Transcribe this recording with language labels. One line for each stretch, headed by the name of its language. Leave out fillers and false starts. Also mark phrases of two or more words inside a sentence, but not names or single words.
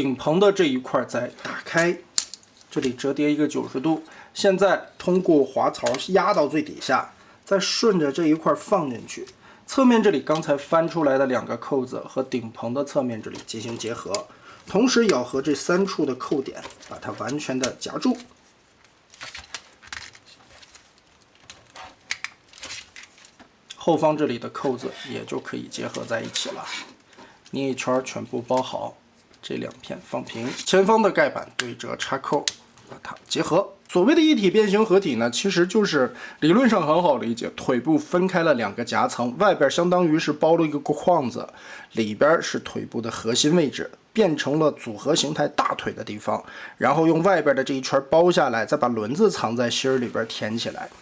Chinese: 頂棚的這一塊再打開，這裡折疊一個90度。現在通過滑槽壓到最底下，再順着這一塊放進去。側面這裡剛才翻出來的2個扣子和頂棚的側面這裡進行結合。同時咬合這3 處的扣點，把它完全的夾住。後方這裡的扣子也就可以結合在一起了。捏一圈全部包好，這2片放平。前方的蓋板对折插扣，把它結合。所謂的一體变形合體呢，其實就是理論上很好理解，腿部分開了2個夾層，外邊相當於是包了一個框子，裡邊是腿部的核心位置，变成了組合形態大腿的地方，然後用外邊的這一圈包下來，再把輪子藏在芯兒裡邊填起來。